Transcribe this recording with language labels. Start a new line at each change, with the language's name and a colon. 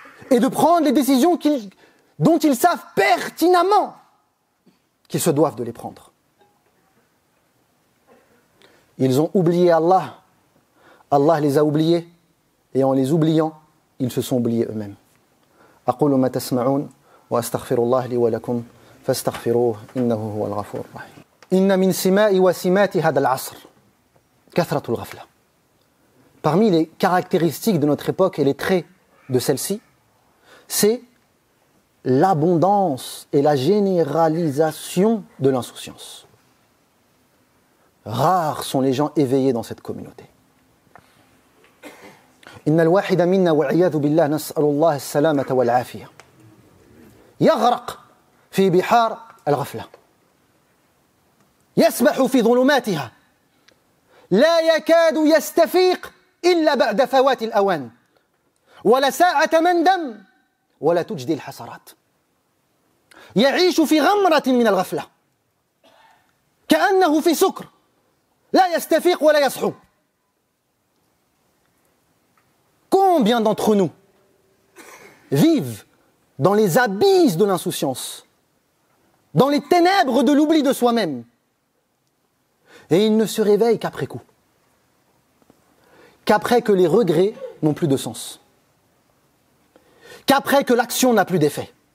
French: Et de prendre les décisions dont ils savent pertinemment qu'ils se doivent de les prendre. Ils ont oublié Allah. Allah les a oubliés. Et en les oubliant, ils se sont oubliés eux-mêmes.
Arabic: أقول ما تسمعون وأستغفر الله لي ولكم فاستغفروه إنه هو الغفور الرحيم. إن من سماء وسمات هذا العصر كثرة الغفلة.
French: Parmi les caractéristiques de notre époque et les traits de celle-ci, c'est l'abondance et la généralisation de l'insouciance. Rares sont les gens éveillés dans cette communauté.
Arabic: إن الواحد منا والعياذ بالله نسأل الله السلامة والعافية يغرق في بحار الغفلة يسبح في ظلماتها لا يكاد يستفيق إلا بعد فوات الأوان ولا ساعة مندم ولا تجدي الحسرات يعيش في غمرة من الغفلة كأنه في سكر لا يستفيق ولا يصحو.
French: Combien d'entre nous vivent dans les abysses de l'insouciance, dans les ténèbres de l'oubli de soi-même, et ils ne se réveillent qu'après coup, qu'après que les regrets n'ont plus de sens, qu'après que l'action n'a plus d'effet.